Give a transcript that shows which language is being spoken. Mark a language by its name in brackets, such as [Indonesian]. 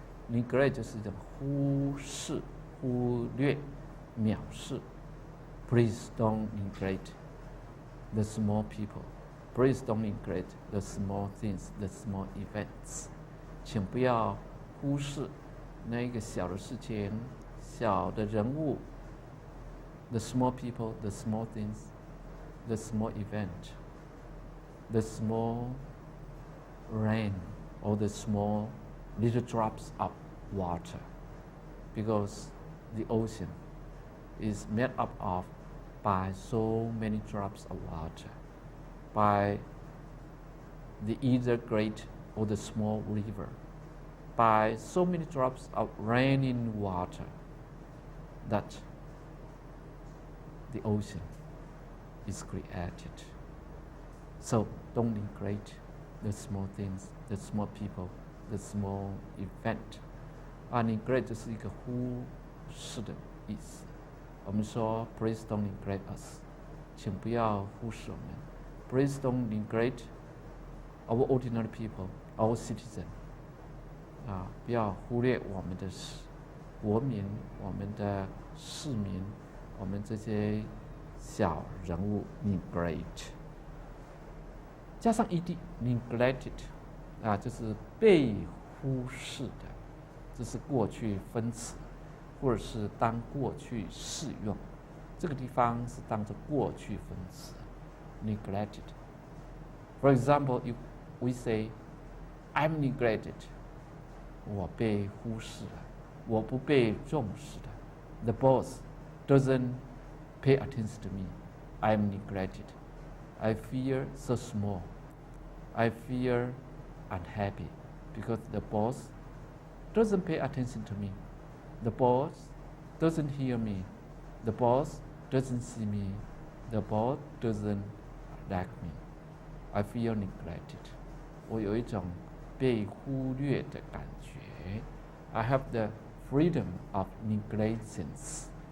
[Chinese] Neglect 就是一种忽视、忽略、藐视。 [English] Please don't neglect the small people. Please don't neglect the small things, the small events. [Chinese] 请不要忽视那个小的事情、小的人物。 [English] The small people, the small things, the small event, the small rain, or the small little drops of water, because the ocean is made up of by so many drops of water, by the either great or the small river, by so many drops of raining water, that the ocean is created. So don't neglect the small things, the small people, the small event. [Chinese] Neglect 就是一个忽视的意思。我们说 [English] Please don't neglect us， [Chinese] 请不要忽视我们。 [English] Please don't neglect our ordinary people, our citizen。 [Chinese] 不要忽略我们的国民、我们的市民、我们这些小人物 neglect。加上 ed neglected， 就是被忽视的，这是过去分词，或者是当过去式用。这个地方是当作过去分词 neglected。 [English] For example, if we say, I'm neglected， [Chinese] 我被忽视了，我不被重视的。 [English] The boss doesn't pay attention to me. I'm neglected. I feel so small. I feel unhappy because the boss doesn't pay attention to me. The boss doesn't hear me. The boss doesn't see me. The boss doesn't like me. I feel neglected. [Chinese] 我有一种被忽略的感觉。 [English] I have the freedom of negligence.